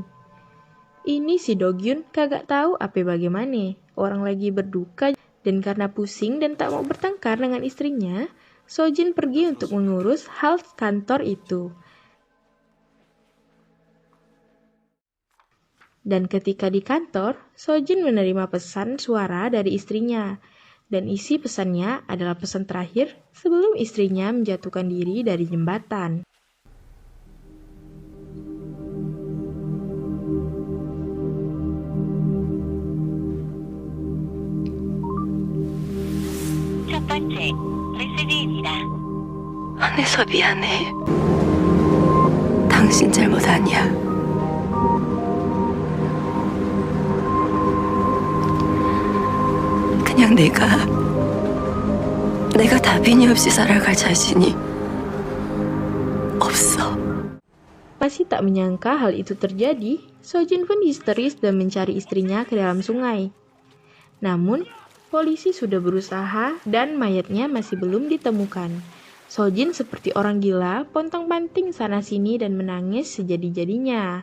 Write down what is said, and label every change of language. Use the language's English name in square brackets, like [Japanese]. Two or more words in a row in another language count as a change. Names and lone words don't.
[Indonesian] Ini si Do-gyun kagak tahu apa bagaimana, orang lagi berduka dan karena pusing dan tak mau bertengkar dengan istrinya, Seo-jin pergi untuk mengurus hal kantor itu. Dan ketika di kantor, Seo-jin menerima pesan suara dari istrinya. Dan isi pesannya adalah pesan terakhir sebelum istrinya menjatuhkan diri dari jembatan. [Korean] 첫 번째 메시지입니다. 화내서 미안해. 당신 잘못 아니야. 그냥 내가 다빈이 없이 살아갈 자신이 없어. [Indonesian] Masih tak menyangka hal itu terjadi, Seo-jin pun histeris dan mencari istrinya ke dalam sungai. Namun, polisi sudah berusaha dan mayatnya masih belum ditemukan. Seo-jin seperti orang gila, pontang-panting sana-sini dan menangis sejadi-jadinya.